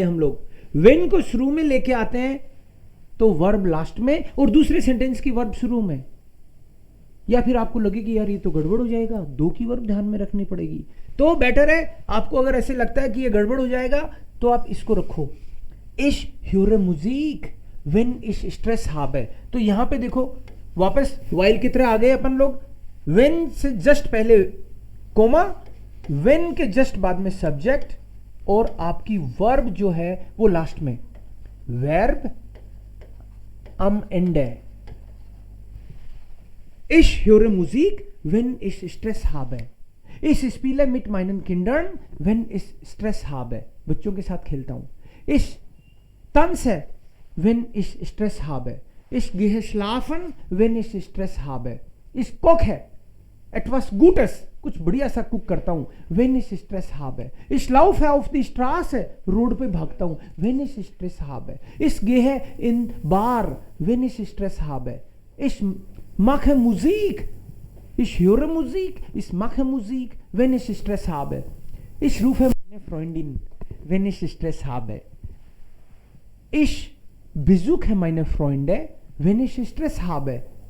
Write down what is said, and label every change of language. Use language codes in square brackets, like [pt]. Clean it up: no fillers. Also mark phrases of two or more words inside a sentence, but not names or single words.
[hi] हम लोग वेन को शुरू में लेके आते हैं तो वर्ब लास्ट में और दूसरे सेंटेंस की वर्ब शुरू में। या फिर आपको लगे कि यार ये तो गड़बड़ हो जाएगा, दो की वर्ब ध्यान में रखनी पड़ेगी, तो बेटर है आपको अगर ऐसे लगता है कि ये गड़बड़ हो जाएगा तो आप इसको रखो, [de] Ich höre Musik wenn ich Stress habe। [hi] तो यहां पे देखो वापस वाइल की तरह आ गए अपन लोग। वेन से जस्ट पहले कोमा, वेन के जस्ट बाद में सब्जेक्ट और आपकी वर्ब जो है वो लास्ट में। [de] वर्ब am Ende। Ich höre Musik wenn ich Stress habe। Ich spiele mit meinen Kindern, wenn ich Stress habe. [hi] बच्चों के साथ खेलता हूँ. [de] Ich tanze, wenn ich Stress habe. Ich gehe schlafen, wenn ich Stress habe. Ich koche etwas Gutes, [hi] कुछ बढ़िया सा कुक करता हूँ. [de] Wenn ich Stress habe. Ich laufe auf die Straße, [hi] रोड पे भागता हूँ. [de] Wenn ich Stress habe. Ich gehe in Bar, wenn ich Stress habe. Ich mache Musik. Ich höre Musik, ich mache Musik, wenn ich Stress habe. Ich rufe meine Freundin, wenn ich Stress habe. Ich besuche meine Freunde, wenn ich Stress habe.